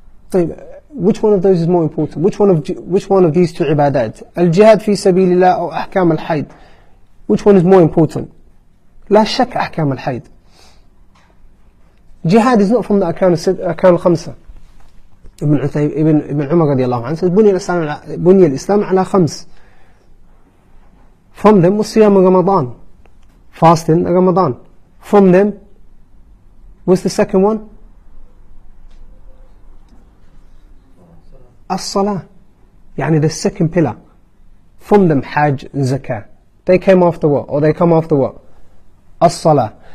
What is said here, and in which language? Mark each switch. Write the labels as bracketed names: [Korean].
[Arabic] طيب, [English] which one of those is more important? Which one of these two ibadat? Al-jihad fi sabilillah or ahkam al-hayd? Which one is more important? [Arabic] لا شك أحكام الحيض. [English] Jihad is not from the [Arabic] أركان الخمسة. [English] Ibn Umar رضي الله عنه says [Arabic] بني الإسلام على خمس. [English] From them was Siyam Ramadan, fasting Ramadan. From them was the second one, as-Salah, [Arabic] يعني [English] the second pillar. From them Hajj and Zakah. They came after what? Or they come after what? As-Salah.